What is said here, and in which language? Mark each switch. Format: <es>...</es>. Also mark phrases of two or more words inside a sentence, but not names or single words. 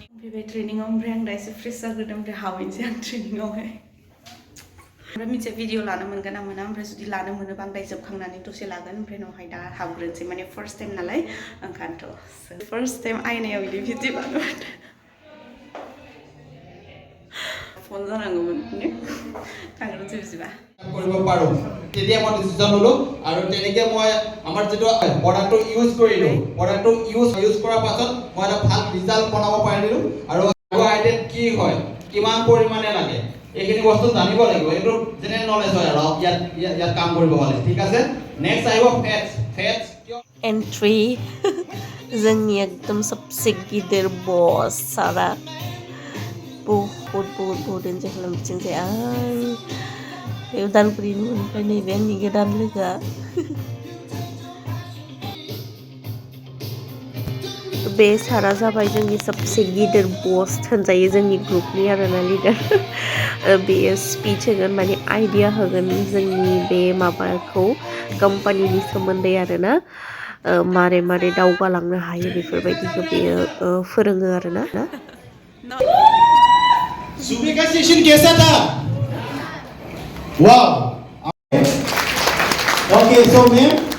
<brx>फैबाय ट्रेनिङाव ओमफ्राय आं दा एसे फ्रेस जाग्रोदों ओमफ्राय हाबहैनोसै आं ट्रेनिङावहाय ओमफ्राय मोनसे भिडिअ लानो मोनगोन ना मोना ओमफ्राय जुदि लानो मोनोबा आं दाय जोबखांनानै दसे लागोन ओमफ्राय उनावहाय दा हाबग्रोनोसै माने</brx> <en>first time</en> <brx>नालाय ओंखायनोथ'</brx> <en>first time</en> <brx>आयनायाव बिदि भिडिअ बानायबाय फन जानांगौमोन थांग्रोनोसै बिदिबा</brx> <as>কৰিব পাৰো তেতিয়া মই ডিসিশন ললো আৰু তেনেকৈ মই আমাৰ যেটো প্ৰডাক্টটো ইউজ কৰিলো প্ৰডাক্টটো ইউজ কৰাৰ পাছত মই এটা ভাল ৰিজাল্ট বনাব পাৰিলো আৰু আইটেম কি হয় কিমান পৰিমাণে লাগে এইখিনি বস্তু জানিব লাগিব এটো</as> <en>general knowledge</en> <as>হয় আৰু ইয়াত কাম কৰিব হ'লে ঠিক আছে নেক্সট আহিব</as> <brx>एन्ट्रि जोंनि एकदम सबसे गिदिर बस सारा बहुत इन्जय खालामो बिथिंजाय आं उदालगुरि न'निफ्राय नैबे आंनि गोदान लोगोआ बे सारा जाबाय जोंनि सबसे गिदिर बस होनजायो जोंनि ग्रुपनि आरोना लिडार बेयो स्पिच होगोन माने आइडिया होगोन जोंनि बे माबाखौ कम्पानिनि सोमोन्दै आरोना मारै दावगालांनो हायो बेफोरबायदिखौ बेयो फोरोङो आरोना</brx> <hi>सुबह का सेशन कैसा था</hi> <en>wow okay so ma'am</en>